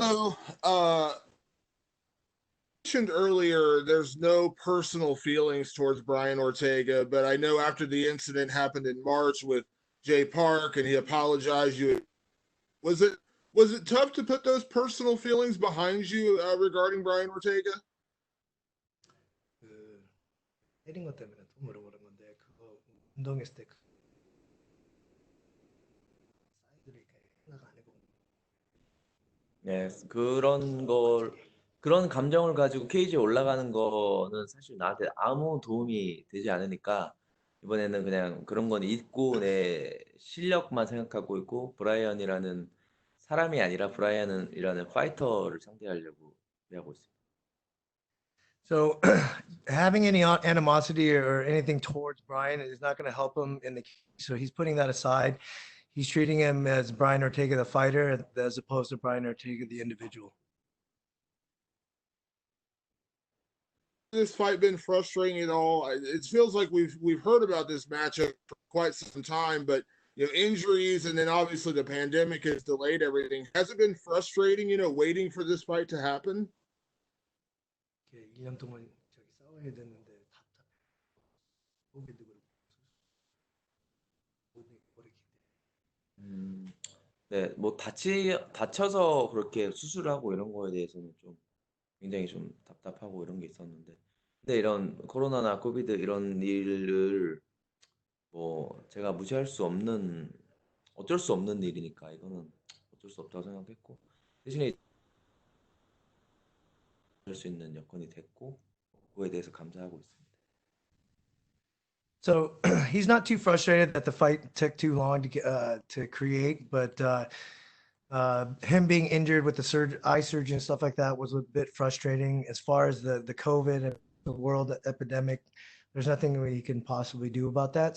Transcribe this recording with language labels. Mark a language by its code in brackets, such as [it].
[en] So, mentioned earlier, there's no personal feelings towards Brian Ortega, but I know after the incident happened in March with Jay Park and he apologized, was it tough to put those personal feelings behind you regarding Brian Ortega? [ko] 때린 것 때문에 또 물어보는 건데 그거 운동했을 때 네, 그런 감정을 가지고 케이지에 올라가는 거는 사실 나한테 아무 도움이 되지 않으니까 이번에는 그냥 그런 건 잊고 내 실력만 생각하고 있고 브라이언이라는 사람이 아니라 브라이언이라는 파이터를 상대하려고 하고 있습니다. [en] So having any animosity or anything towards Brian is not going to help him in the case. So he's putting that aside. He's treating him as Brian Ortega, the fighter, as opposed to Brian Ortega, the individual. This fight been frustrating at all? It feels like we've heard about this matchup for quite some time, but injuries and then obviously the pandemic has delayed everything. Has it been frustrating, waiting for this fight to happen? [ko] 2년 동안 싸워야 됐는데 답답해. 네, 뭐 다쳐서 그렇게 수술하고 이런 거에 대해서는 좀 굉장히 좀 답답하고 이런 게 있었는데, 근데 이런 코로나나 코비드 이런 일을 뭐 제가 무시할 수 없는, 어쩔 수 없는 일이니까 이거는 어쩔 수 없다고 생각했고, 대신에 할 수 있는 여건이 됐고, 그거에 대해서 감사하고 있습니다. [en] So he's not too frustrated that the fight took too long to create, but him being injured with the eye surgery and stuff like that was a bit frustrating. As far as the COVID and the world epidemic, there's nothing we can possibly do about that.